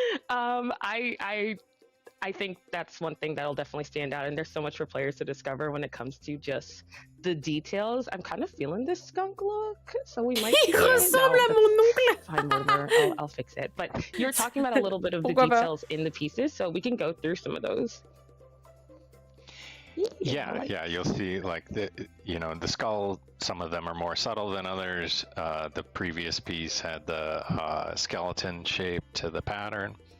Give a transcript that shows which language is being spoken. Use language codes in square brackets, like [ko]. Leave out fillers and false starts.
[en] I think that's one thing that'll definitely stand out, and there's so much for players to discover when it comes to just the details. I'm kind of feeling this skunk look, so we might. [fr] Il ressemble à mon oncle. [en] Fine, Mortimer. I'll fix it. But you're talking about a little bit of the details in the pieces, so we can go through some of those. Yeah, you'll see like the skull. Some of them are more subtle than others. The previous piece had the skeleton shape to the pattern.